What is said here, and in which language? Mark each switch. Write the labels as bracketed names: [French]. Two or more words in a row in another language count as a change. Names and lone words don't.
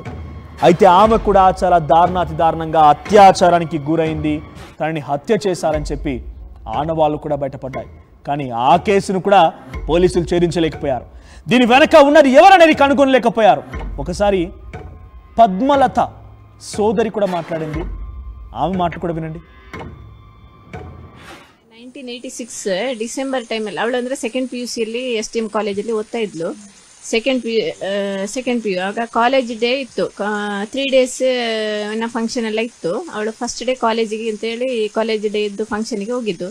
[Telugu] అయితే ఆమె కూడా చాలా దారుణంగా అత్యాచారానికి గురైంది, తనని హత్య చేశారని చెప్పి ఆనవాళ్ళు కూడా బయటపడ్డాయి. కానీ ఆ కేసును కూడా పోలీసులు ఛేదించలేకపోయారు. దీని వెనక ఉన్నది ఎవరనేది కనుగొనలేకపోయారు. ఒకసారి పద్మలత సోదరి కూడా మాట్లాడింది, ఆమె మాటలు కూడా వినండి. [Kannada] 1986 ಡಿಸೆಂಬರ್ ಟೈಮಲ್ಲಿ ಅವಳು ಅಂದರೆ [English] second PU [Kannada] ಸಿಯಲ್ಲಿ STM ಕಾಲೇಜಲ್ಲಿ ಓದ್ತಾ ಇದ್ಲು. [English] second PU [Kannada] ಆಗ [English] college day [Kannada] ಇತ್ತು. 3 days ಫಂಕ್ಷನ್ ಎಲ್ಲ ಇತ್ತು. ಅವಳು [English] first day [Kannada] ಕಾಲೇಜಿಗೆ ಅಂತೇಳಿ [English] college day [Kannada] ಇದ್ದು ಫಂಕ್ಷನ್ಗೆ ಹೋಗಿದ್ದು.